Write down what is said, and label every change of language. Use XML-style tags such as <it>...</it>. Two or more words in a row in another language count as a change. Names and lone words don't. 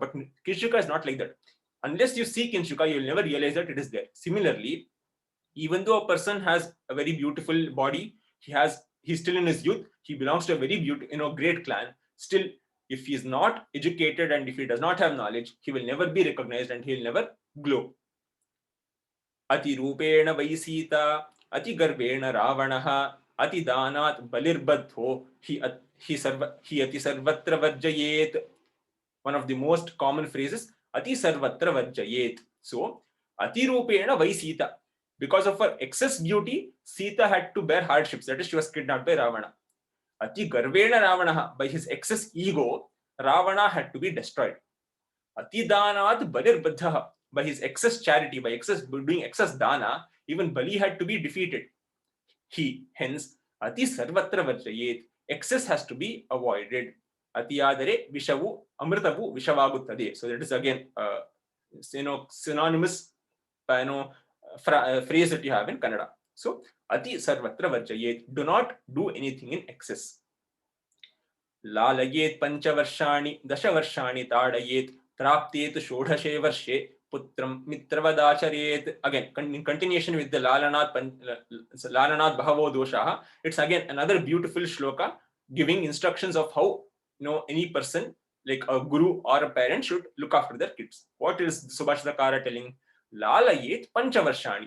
<en>But Kinshuka is not like that. Unless you see Kinshuka, you will never realize that it is there. Similarly, even though a person has a very beautiful body, he's still in his youth, he belongs to a very beautiful, great clan. Still, if he is not educated and if he does not have knowledge, he will never be recognized and he will never glow.</en> <sa>अति रूपेण वै सीता, अति गर्वेण रावणः, अति दानात् बलिर्बद्धो, हे अति सर्वत्र वर्जयेत्.</sa> <en>One of the most common phrases,</en> <sa>अति सर्वत्र वर्जयेत्. So, अति रूपेण वै सीता.</sa> <en>Because of her excess beauty, Sita had to bear hardships. That is, she was kidnapped by Ravana.</en> <sa>अति गर्वेण रावण,</sa> <en>by his excess ego, Ravana had to be destroyed.</en> <sa>अति दानात् बलिर्बद्ध,</sa> <en>by his excess charity, by doing excess dana, even Bali had to be defeated. Hence,</en> <sa>अति सर्वत्र वर्जयेत्,</sa> <en>excess has to be avoided.</en> <kn>ಅತಿ ಆದರೆ ವಿಷವು ಅಮೃತವು ವಿಷವಾಗುತ್ತದೆ.</kn> <en>So that is again, synonymous, phrase that you have in Kannada. So,</en> <sa>अति सर्वत्र वर्जयेत्,</sa> <en>do not do anything in excess.</en> <sa>लालयेत् पञ्चवर्षाणि, दशवर्षाणि ताडयेत्, प्राप्ते षोडशे वर्षे, पुत्रं मित्रवदाचरेत्.</sa> <en>Again, in continuation with the</en> <sa>लालनात् बहवो दोषाः,</sa> <en>it's again another beautiful shloka giving instructions of how any person like a guru or a parent should look after their kids. What is Subhashitakara telling?</en> <sa>लालयेत् पञ्चवर्षाणि.</sa>